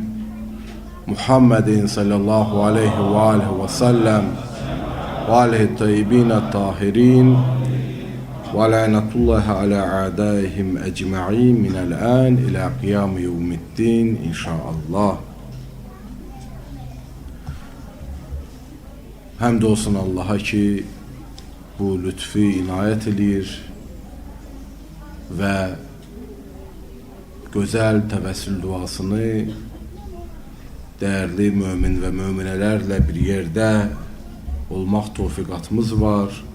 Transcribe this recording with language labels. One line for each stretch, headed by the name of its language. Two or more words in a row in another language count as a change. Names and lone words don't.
Arabic: محمد صلى الله عليه و عليه و سلم و عليه الطيبين الطاهرين و لعنة الله على أعدائهم أجمعين من الآن إلى قيام يوم الدين إن شاء الله.
Azerbaijani: Həmd olsun Allaha ki, bu lütfi inayət edir və gözəl təvəssül duasını dəyərli mömin və möminələrlə bir yerdə olmaq tövfiqatımız var.